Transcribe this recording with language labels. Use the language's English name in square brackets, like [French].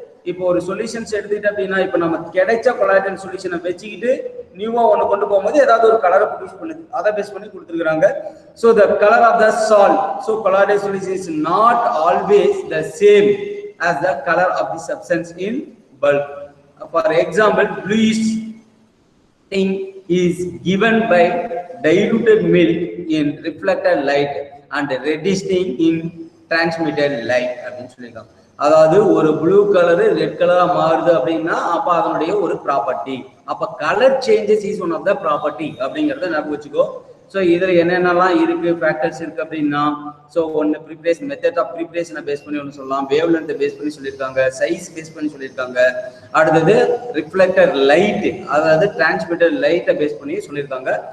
[Tamil] இப்போ ஒரு சொல்யூஷன்ஸ் எடுத்துக்கிட்டு அப்படின்னா இப்போ நம்ம கிடைச்ச கொலாய்டல் சொல்யூஷனை வச்சுக்கிட்டு நியூவா ஒன்று கொண்டு போகும்போது ஏதாவது ஒரு கலரை ப்ரொடியூஸ் பண்ணுது, அதை பேஸ் பண்ணி கொடுத்துருக்காங்க. [English] So the colour of the salt. So colloidal solution is not always the same as the color of the substance in bulk. For example, bluish tint is given by diluted milk in reflected light and reddish tint in transmitted light [Tamil] அப்படின்னு சொல்லியிருக்காங்க. அதாவது ஒரு blue colour red கலரா மாறுது அப்படின்னா அப்ப அதனுடைய ஒரு ப்ராப்பர்ட்டி. [English] அப்ப colour changes is one of the property [Tamil] அப்படிங்கறத ஞாபகம் வச்சுக்கோ. ஸோ இதுல என்னென்னலாம் இருக்கு ஃபேக்டர்ஸ் இருக்கு அப்படின்னா ஸோ ஒன்று ப்ரிப்பரேஷன் மெத்தட் ஆஃப் ப்ரிப்பரேஷனை பேஸ் பண்ணி ஒன்று சொல்லலாம், வேவ் லென்த்தை பேஸ் பண்ணி சொல்லியிருக்காங்க, சைஸ் பேஸ் பண்ணி சொல்லியிருக்காங்க, அடுத்தது ரிஃப்ளெக்டர் லைட் அதாவது டிரான்ஸ்மிட்டர் லைட்டை பேஸ் பண்ணி சொல்லியிருக்காங்க.